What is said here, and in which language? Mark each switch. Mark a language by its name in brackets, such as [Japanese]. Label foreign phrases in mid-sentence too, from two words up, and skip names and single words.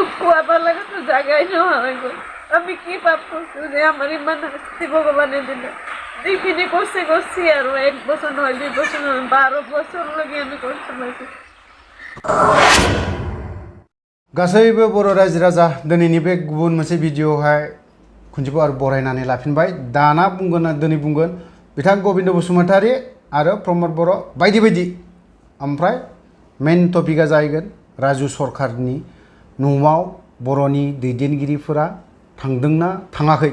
[Bangla] খোয়াবার লাগে তো জায়গায় নেওয়া হয় গো। আমি কি পাপ করছি যে আমার ইমান শাস্তি ভগবানে দিল। যেখানে করছি আর 1 বছর নয় 2 বছর নয় 12 বছর লাগে আমি কষ্ট পাইছি। [Bodo] गासैबो बर' रायजो राजा दिनैनि बे गुबुन मोनसे भिडिअ'आवहाय खनसेबाव आरो बरायनानै लाफिनबाय। दाना बुंगोन दिनै बुंगोन बिथां गबिन्द बसुमतारी आरो प्रमद बर' बायदि बायदि। ओमफ्राय मेन टपिकआ जाहैगोन राजु सरकारनि न'आव बर'नि दैदेनगिरिफोरा थांदोंना थाङाखै।